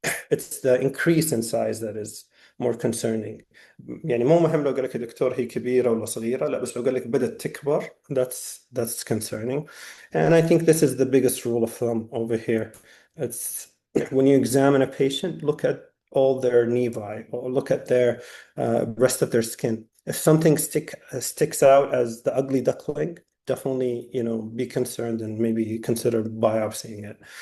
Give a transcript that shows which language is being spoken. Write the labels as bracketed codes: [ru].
[en] It's the increase in size that is more concerning. [ar] يعني مو مهم لو قال لك دكتور هي كبيرة ولا صغيرة، لا بس لو قال لك بدأت تكبر, [en] that's concerning. And I think this is the biggest rule of thumb over here. It's when you examine a patient, look at all their nevi or look at their rest of their skin. If something sticks out as the ugly duckling, definitely, be concerned and maybe consider biopsying it.